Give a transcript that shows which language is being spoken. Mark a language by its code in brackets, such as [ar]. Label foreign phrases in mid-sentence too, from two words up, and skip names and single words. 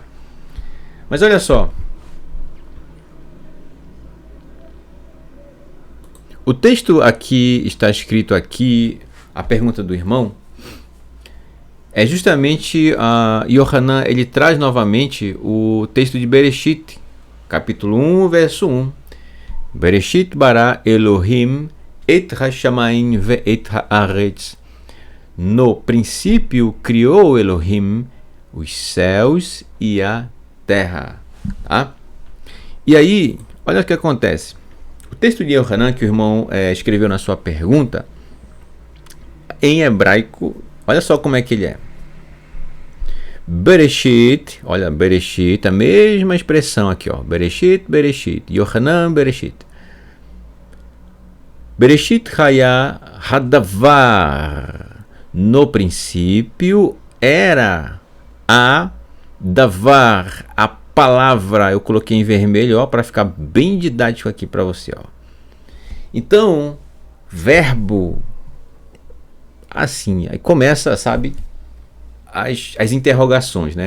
[pt] Mas olha só, o texto aqui está escrito aqui, a pergunta do irmão, é justamente Yohanan, ele traz novamente o texto de Bereshit, capítulo 1, verso 1. [he] בראשית ברא אלהים את השמים ואת הארץ. [pt] No princípio criou Elohim os céus e a terra. Tá? E aí, olha o que acontece. O texto de Yohanan que o irmão escreveu na sua pergunta, em hebraico, olha só como é que ele é. Bereshit, olha, Bereshit, a mesma expressão aqui, ó. Bereshit, Bereshit, Yohanan, Bereshit. [he] בראשית היה הדבר. [pt] No princípio era a davar, a palavra. Eu coloquei em vermelho, ó, para ficar bem didático aqui para você, ó. Então, verbo, assim, aí começa, sabe, as interrogações, né?